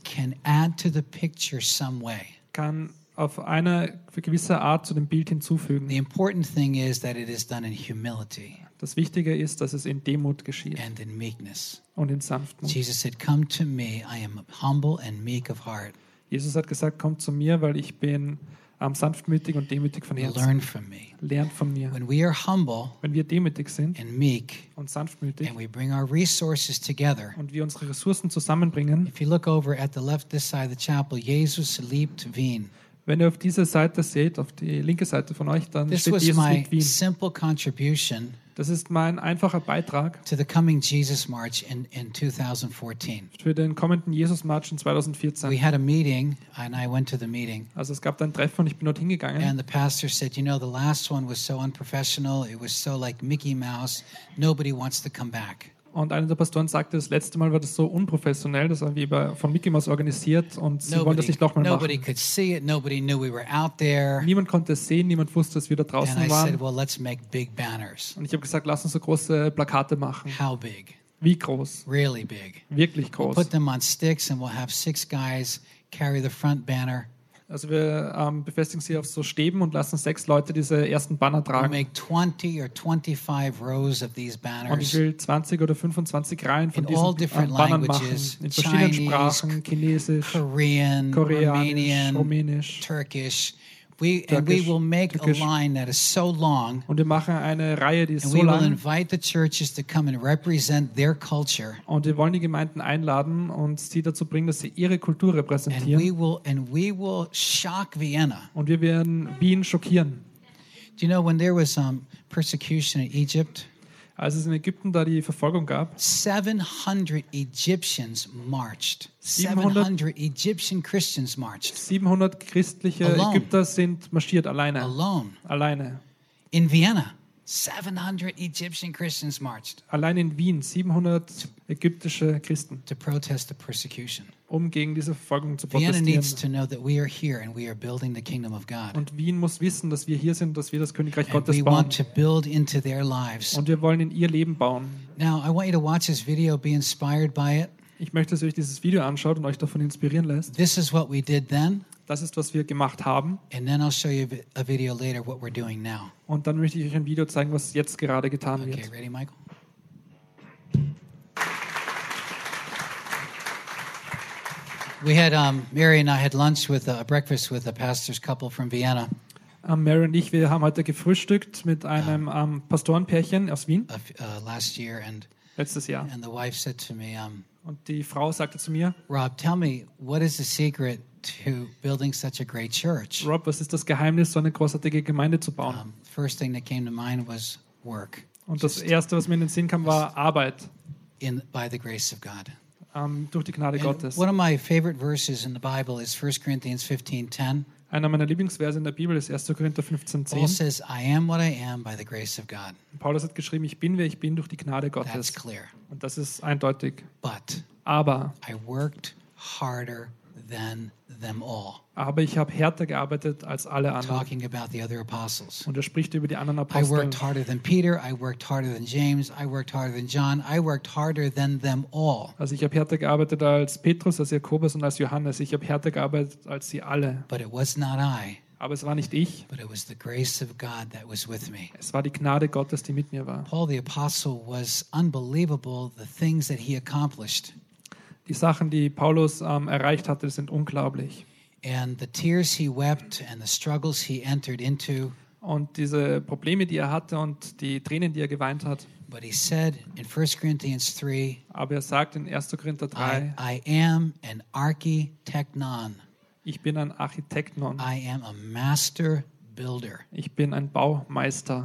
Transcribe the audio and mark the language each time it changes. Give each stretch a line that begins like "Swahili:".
English: can add to the picture some way,
German: kann auf eine gewisse Art zu dem Bild hinzufügen.
English: The important thing is that it is done in humility.
German: Das Wichtige ist, dass es in Demut geschieht.
English: And in meekness.
German: Und in Sanftmut.
English: Jesus said, "Come to me, I am humble and meek of heart."
German: Jesus hat gesagt, kommt zu mir, weil ich bin sanftmütig und demütig von Herzen.
English: Learn from me.
German: Lernt von mir.
English: When we are humble,
German: wenn wir demütig sind
English: and meek,
German: und sanftmütig
English: and we bring our resources together,
German: und wir unsere Ressourcen zusammenbringen,
English: if you look over at the left this side of the chapel,
German: Jesus liebt Wien. Wenn ihr auf dieser Seite seht, auf die linke Seite von euch, dann
English: this
German: steht Jesus mit Wien.
English: Simple contribution.
German: Das ist mein einfacher Beitrag
English: to the coming Jesus March in 2014.
German: Für den kommenden Jesus-March in 2014.
English: We had a meeting and I went to the meeting.
German: Also es gab dann ein Treffen und ich bin dort hingegangen.
English: And the pastor said, you know, the last one was so unprofessional. It was so like Mickey Mouse. Nobody wants to come back.
German: Und einer der Pastoren sagte, das letzte Mal war das so unprofessionell, das war wie von Mickey Mouse organisiert und sie wollen das nicht nochmal machen.
English: Nobody could see it, nobody knew we were out there.
German: Niemand konnte es sehen, niemand wusste, dass wir da draußen waren.
English: Said, well, let's make big banners.
German: Und ich habe gesagt, lass uns so große Plakate machen.
English: How big?
German: Wie groß?
English: Really big.
German: Wirklich groß.
English: We'll put them on sticks and we'll have six guys carry the front banner.
German: Also wir befestigen sie auf so Stäben und lassen sechs Leute diese ersten Banner tragen.
English: We'll make 20 or 25 rows of these banners.
German: Und ich will 20 oder 25 Reihen von diesen Bannern machen. In verschiedenen
English: Chinese,
German: Sprachen, Chinesisch, Korean, Koreanisch, Rumänisch, Türkisch. Und wir machen eine Reihe, die ist so lang.
English: Invite the churches to come and represent their culture.
German: Und wir wollen die Gemeinden einladen und sie dazu bringen, dass sie ihre Kultur repräsentieren.
English: And we will shock Vienna.
German: Und wir werden Wien schockieren.
English: Do you know when there was persecution in Egypt?
German: Als es in Ägypten da die Verfolgung gab.
English: 700 Egyptians marched.
German: 700
English: Egyptian Christians marched.
German: 700 christliche
English: alone.
German: Ägypter sind marschiert alleine.
English: Alone.
German: Alleine.
English: In Vienna, 700 Egyptian Christians marched.
German: Allein in Wien 700 ägyptische Christen.
English: To protest the persecution.
German: Um gegen diese Verfolgung zu protestieren.
English: Vienna needs to know that we are here and we are building the kingdom of God.
German: Und Wien muss wissen, dass wir hier sind, dass wir das Königreich
English: and
German: Gottes bauen.
English: We want to build into their lives.
German: Und wir wollen in ihr Leben bauen.
English: Now I want you to watch this video, be inspired by it.
German: Ich möchte, dass ihr euch dieses Video anschaut und euch davon inspirieren lässt.
English: This is what we did then.
German: Das ist, was wir gemacht haben.
English: And then I'll show you a video later what we're doing now.
German: Und dann möchte ich euch ein Video zeigen, was jetzt gerade getan wird.
English: Okay, ready, Michael? We had Mary and I had lunch with a breakfast with a pastor's couple from Vienna.
German: Mary und ich, wir haben heute gefrühstückt mit einem Pastorenpärchen aus Wien.
English: Last year and
German: letztes Jahr.
English: And the wife said to me,
German: und die Frau sagte zu mir,
English: Rob, tell me, what is the secret to building such a great church?
German: Rob, was ist das Geheimnis, so eine großartige Gemeinde zu bauen?
English: First thing that came to mind was work.
German: Und das Erste, was mir in den Sinn kam, war Arbeit.
English: By the grace of God.
German: Durch die Gnade Gottes.
English: One of my favorite verses in the Bible is 1 Corinthians 15:10.
German: Einer meiner Lieblingsverse in der Bibel ist 1. Korinther 15:10.
English: Paul says, I am what I am by the grace of God.
German: Paulus hat geschrieben, ich bin, wer ich bin, durch die Gnade Gottes.
English: That's clear.
German: Und das ist eindeutig.
English: But
German: aber
English: I worked harder than them all.
German: Aber ich habe härter gearbeitet als alle anderen.
English: Talking about the other apostles.
German: Und er spricht über die anderen Apostel.
English: I worked harder than Peter, I worked harder than James, I worked harder than John, I worked harder than them all.
German: Also ich habe härter gearbeitet als Petrus, als Jakobus und als Johannes. Ich habe härter gearbeitet als sie alle.
English: But it was not I.
German: Aber es war nicht ich.
English: But it was the grace of God that was with me.
German: Es war die Gnade Gottes, die mit mir war.
English: Paul the apostle was unbelievable, the things that he accomplished.
German: Die Sachen, die Paulus erreicht hatte, sind unglaublich.
English: And the tears he wept and the struggles he entered into.
German: Und diese Probleme, die hatte und die Tränen, die geweint hat.
English: But he said in 1 Corinthians 3,
German: aber sagt in 1. Korinther 3,
English: I am an architeknon.
German: Ich bin ein Architeknon.
English: I am a master builder.
German: Ich bin ein Baumeister.